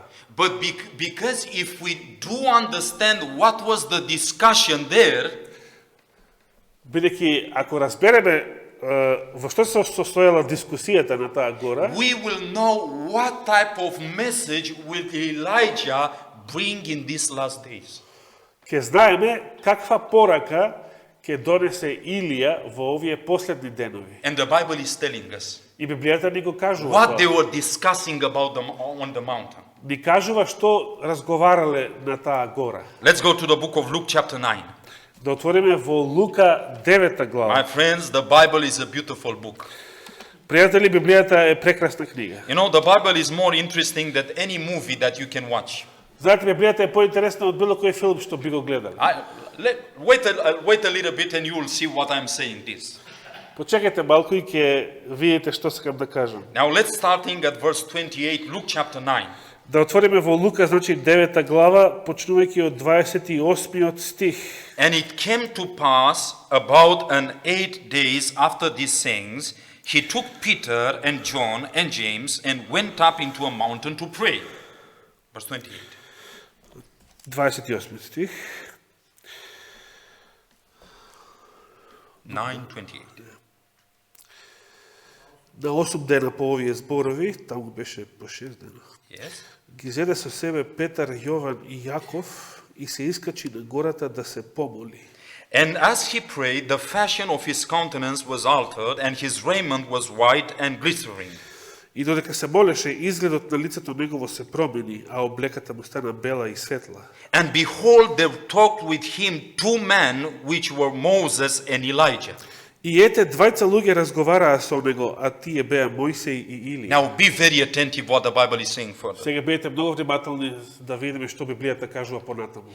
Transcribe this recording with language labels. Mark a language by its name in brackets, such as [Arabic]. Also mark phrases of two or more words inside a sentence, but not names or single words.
[English] But because if we do understand what was the discussion there, [Macedonian] Бидејќи ако разбереме во што се состојала дискусијата на таа гора, [English] we will know what type of message will Elijah bring in these last days. [Macedonian] ќе знаеме каква порака ќе донесе Илија во овие последни денови. [English] And the Bible is telling us [Macedonian] И Библијата ни го кажува [English] what [Macedonian] тоа. [English] they were discussing about them on the mountain. [Macedonian] Ни кажува што разговарале на таа гора. [English] Let's go to the book of Luke chapter 9. [Macedonian] Да отвориме во Лука 9 глава. [English] My friends, the Bible is a beautiful book. [Macedonian] Пријатели, Библијата е прекрасна книга. [English] You know, the Bible is more interesting than any movie that you can watch. [Macedonian] Знаете, Библијата е поинтересна од било кој филм што би го гледали. [English] Wait a little bit and you will see what I'm saying this. [Macedonian] Почекайте малку и ќе видите што сакам да кажам. [English] Now let's starting at verse 28, Luke chapter 9. [Macedonian] Да отвориме во Лука, значи 9 глава, почнувајќи од 28 стих. [English] And it came to pass about 8 days after these things, he took Peter and John and James and went up into a mountain to pray. Verse 28. [Macedonian] 28 стих. 9:28. На 8 дена по овие зборови, таму беше по 6 дена, [English] Yes. [Macedonian] ги зеде со себе Петар, Јован и Јаков и се искачи на гората да се помоли. [English] And as he prayed, the fashion of his countenance was altered, and his raiment was white and glittering. [Macedonian] И додека се молеше, изгледот на лицето негово се промени, а облеката му стана бела и светла. [English] And behold, there talked with him 2 men, which were Moses and Elijah. [Macedonian] И ете, двајца луѓе разговараа со него, а тие беа Мојсей и Илија. [English] Now be very attentive what the Bible is saying further. [Macedonian] Сега бидете многу внимателни да видиме што Библијата кажува понатаму.